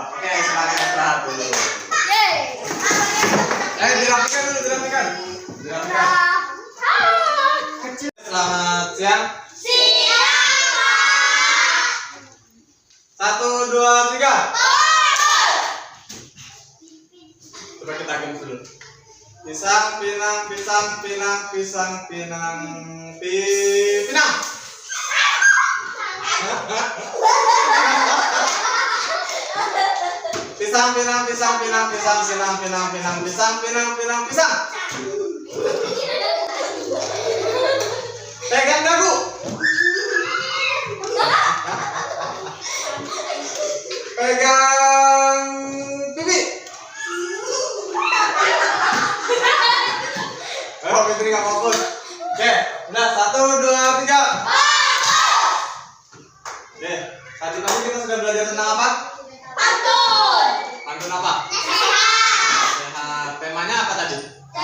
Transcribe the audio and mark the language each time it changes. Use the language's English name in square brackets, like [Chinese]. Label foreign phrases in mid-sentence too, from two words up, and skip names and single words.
[Indonesian] Oke, silakan istirahat dulu. Dirapikan dulu, dirapikan. Kecil. Selamat siang. 1, 2, 3. Coba kita ganti dulu. Pisang, pinang, pisang, pinang, pisang, pinang, pinang. Pisang, pinang, pisang, pinang, pisang, pinang, pinang, pinang, pisang, pinang, pinang, pisang. Pegang dagu. Pegang pipi. Oh, Fitri nggak fokus. Oke, udah 1, 2, 3. Oke, tadi kita sudah belajar tentang apa? Pantun apa? Sehat. Temanya apa tadi?